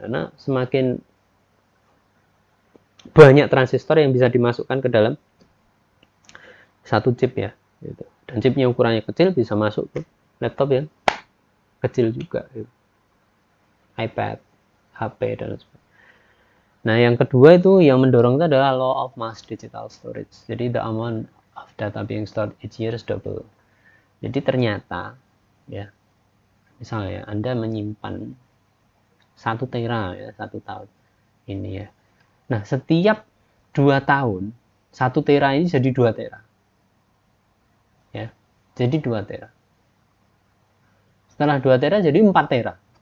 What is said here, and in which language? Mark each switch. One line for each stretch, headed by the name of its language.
Indonesian: Karena semakin banyak transistor yang bisa dimasukkan ke dalam satu chip ya gitu. Dan chipnya ukurannya kecil bisa masuk ke laptop yang kecil juga gitu. iPad, HP dan sebagainya. Nah, yang kedua itu yang mendorong itu adalah
English: law of mass digital storage.
Indonesian: Jadi
English: the amount of data being stored each year is double.
Indonesian: Jadi ternyata ya, misalnya Anda menyimpan 1 tera ya, 1 tahun ini ya. Nah, setiap 2 tahun 1 tera ini jadi 2 tera. Ya. Jadi 2 tera. Setelah 2 tera jadi 4 tera.